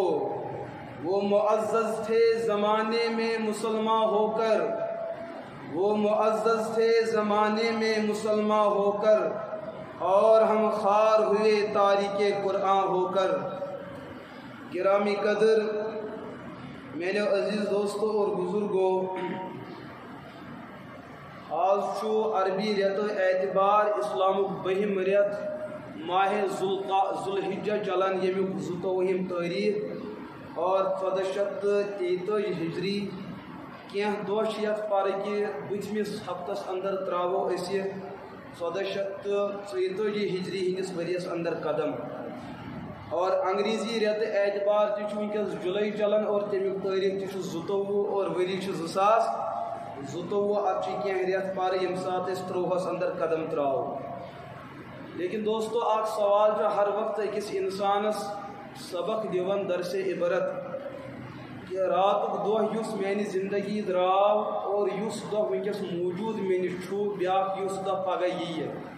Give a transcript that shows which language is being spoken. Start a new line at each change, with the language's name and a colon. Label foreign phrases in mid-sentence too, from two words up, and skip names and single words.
Urdu: وہ معزز تھے زمانے میں مسلمان ہو کر, وہ معزز تھے زمانے میں مسلمان ہو کر, اور ہم خوار ہوئے تاریک قرآن ہو کر. گرامی قدر میرے عزیز دوستوں اور بزرگوں,
Kashmiri: آج چھو عربی ریت اعتبار اسلام بہم ریت ماہ ذوالحجہ چلان یمیک 22 تاریخ اور 1423 ہجری. کینٛہہ دۄہ چھِ یتھ پرٕ کہِ بٕتھمِس ہفتس اندر ترٛاوو أسۍ 1434 ہجری ہندس ؤریس اندر قدم. اور انگریزی ریت اعتبار تہِ چھُ وٕنکیٚس جُلائی چلان اور تمیُک تٲریٖخ تہِ چھُ 22 اور ؤری چھُ 2022. اتھ چھِ کینٛہہ رٮ۪تھ پرٕ ییٚمہِ ساتہٕ أسۍ 23 اندر قدم ترٛاوو. لیکن دوستو اکھ سوال چھُ ہر وقت أکِس انسانس سبق دِوان درسِ عبرت کہ راتُک دۄہ یُس میانہِ زندگی درٛاو اور یُس دۄہ وٕنکیٚس موٗجوٗد مےٚ نِش چھُ بیٛاکھ یُس دۄہ پگاہ یِیہِ.